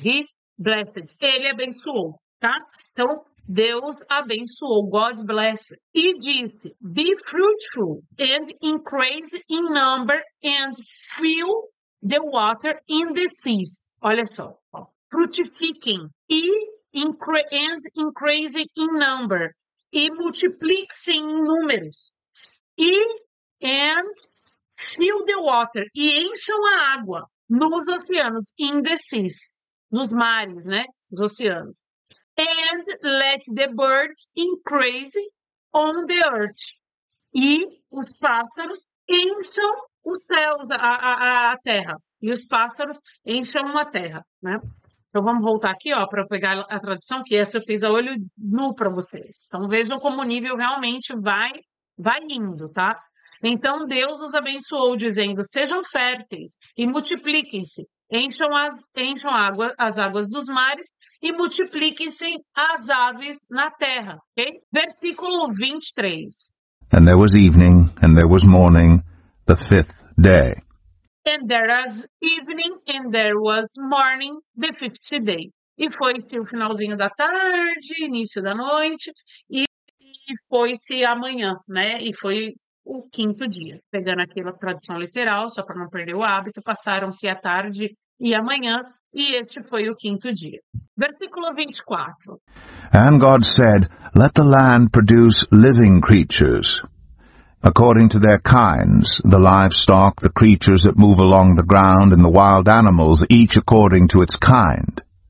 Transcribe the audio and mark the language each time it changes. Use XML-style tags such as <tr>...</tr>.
<en>He blessed,</en> <pt>ele abençoou, tá? Então, Deus abençoou,</pt> <en>God blessed.</en> <pt>E disse,</pt> <en>be fruitful and increase in number and fill the water in the seas.</en> <pt>Olha só, ó.</pt> <en>Frutifiquem and increase in number.</en> <pt>E multipliquem em números.</pt> <en>And fill the water.</en> <pt>E encham a água nos oceanos,</pt> <en>in the seas.</en> <pt>Nos mares, né? Nos oceanos.</pt> <en>And let the birds increase on the earth.</en> <pt>E os pássaros encham os céus, a terra. E os pássaros encham a terra, né? Então, vamos voltar aqui, ó, para pegar a tradução, que essa eu fiz a olho nu para vocês. Então, vejam como o nível realmente vai indo, tá? Então, Deus os abençoou, dizendo, sejam férteis e multipliquem-se, encham as águas dos mares e multipliquem-se as aves na terra, ok? Versículo 23.</pt> <en>And there was evening, and there was morning, the fifth day. And there was evening, and there was morning, the fifth day.</en> <pt>E foi-se o finalzinho da tarde, início da noite, e foi-se amanhã, né? E foi o quinto dia. Pegando aqui a tradução literal, só para não perder o hábito, passaram-se a tarde e a manhã, e este foi o quinto dia. Versículo 24.</pt> <en>And God said, Let the land produce living creatures, according to their kinds, the livestock, the creatures that move along the ground, and the wild animals, each according to its kind.</en>